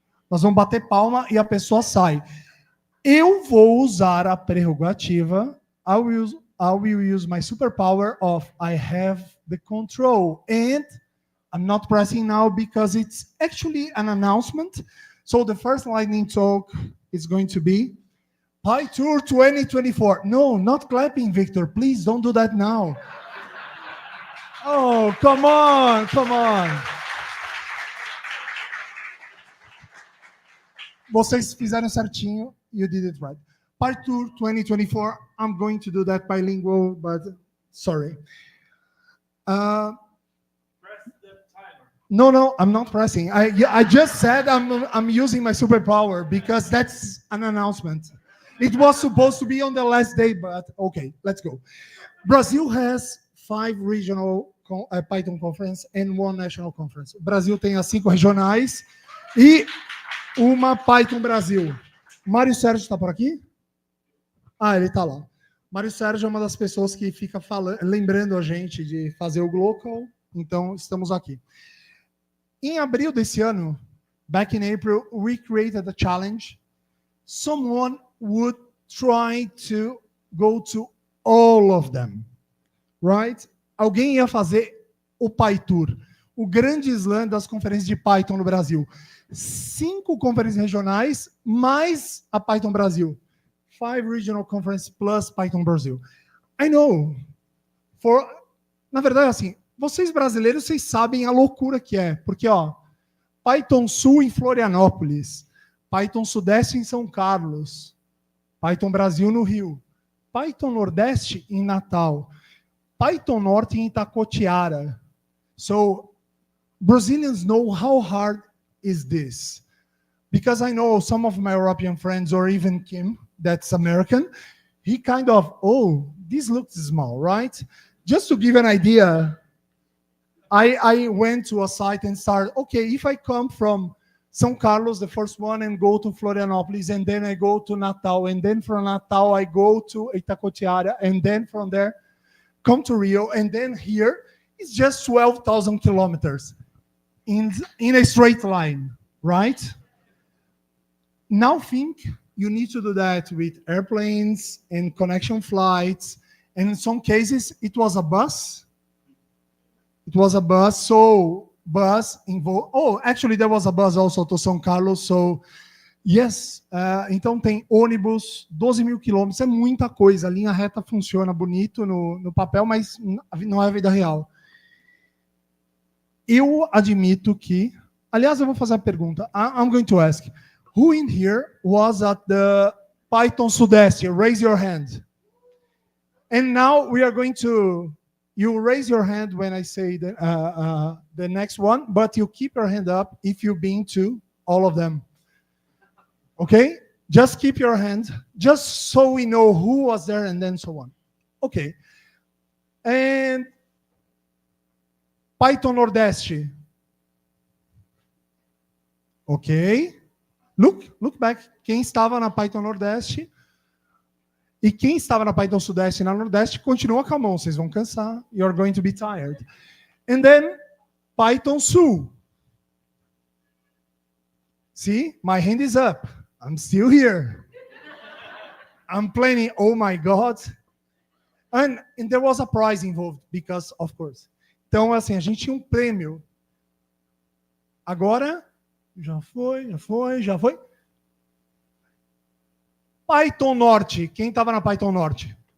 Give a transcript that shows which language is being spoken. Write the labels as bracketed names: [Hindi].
[Portuguese] Nós vamos bater palma e a pessoa sai. Eu vou usar a prerrogativa. [English] I will use my superpower of I have the control. And I'm not pressing now because it's actually an announcement. So the first lightning talk is going to be Pi Tour 2024. No, not clapping, Victor. Please don't do that now. Oh, come on. [Portuguese] Vocês fizeram certinho. [English] You did it right. Pi Tour 2024. I'm going to do that bilingual, but sorry. Press the timer. No, I'm not pressing. I just said I'm using my superpower because that's an announcement. It was supposed to be on the last day, but okay, let's go. Brazil has 5 regional Python conference and 1 national conference. [Portuguese] Brasil tem as 5 regionais e uma Python Brasil. Mário Sérgio está por aqui? Ah, ele está lá. Mário Sérgio é uma das pessoas que fica lembrando a gente de fazer o Glocal, então estamos aqui. Em abril desse ano, [English] back in April, we created a challenge. Someone would try to go to all of them, right? [Portuguese] Alguém ia fazer o PyTour, o grande slam das conferências de Python no Brasil. 5 conferências regionais, mais a Python Brasil. [English] 5 regional conferences plus Python Brasil. I know. [Portuguese] Na verdade, assim, vocês brasileiros, vocês sabem a loucura que é. Porque, Python Sul em Florianópolis, Python Sudeste em São Carlos, Python Brasil no Rio, Python Nordeste em Natal, Python Norte em Itacoatiara. [English] So, Brazilians know how hard is this. Because I know some of my European friends, or even Kim, that's American, he kind of, this looks small, right? Just to give an idea, I went to a site and started, okay, if I come from São Carlos, the first one, and go to Florianópolis, and then I go to Natal, and then from Natal I go to Itacoatiara, and then from there come to Rio, and then here it's just 12,000 kilometers in a straight line, right? Now think you need to do that with airplanes and connection flights, and in some cases it was a bus. So bus involved. Oh, actually there was a bus also to São Carlos. So yes, [Portuguese] então tem ônibus, 12.000 quilômetros, é muita coisa. A linha reta funciona bonito no papel, mas não é a vida real. Eu admito que, aliás, eu vou fazer a pergunta. [English] I'm going to ask, who in here was at the Python Sudeste? Raise your hand. And now we are going to, you raise your hand when I say the next one, but you keep your hand up if you've been to all of them. Okay? Just keep your hand, just so we know who was there and then so on. Okay. And Python Nordeste. Ok. Look back. [Portuguese] Quem estava na Python Nordeste e quem estava na Python Sudeste e na Nordeste, continua com a mão. Vocês vão cansar. [English] You're going to be tired. And then, Python Sul. See? My hand is up. I'm still here. I'm planning, oh my God. And there was a prize involved, because, of course. [Portuguese] Então, assim, a gente tinha um prêmio. Agora, já foi. Python Norte. Quem estava na Python Norte?